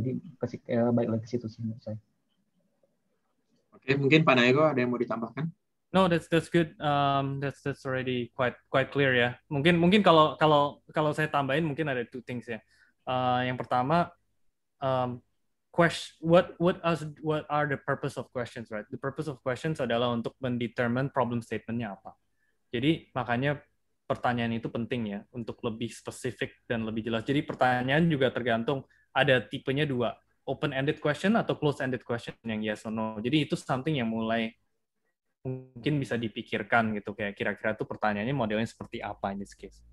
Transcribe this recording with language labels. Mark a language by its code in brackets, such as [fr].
[id] Jadi balik lagi ke situ sih menurut saya. Oke, mungkin Pak Naego ada yang mau ditambahkan? [en] No, that's good. That's already quite clear [id] ya. Mungkin kalau saya tambahin mungkin ada [en] two things [id] ya. Yang pertama, [en] what are the purpose of questions, right? The purpose of questions [id] adalah untuk mendetermine problem statement-nya apa. Jadi makanya pertanyaan itu penting ya untuk lebih spesifik dan lebih jelas. Jadi pertanyaan juga tergantung, ada tipenya 2, open-ended question atau closed-ended question yang [en] yes or no. [id] Jadi itu something yang mulai mungkin bisa dipikirkan gitu, kayak kira-kira tuh pertanyaannya modelnya seperti apa [en] in this case.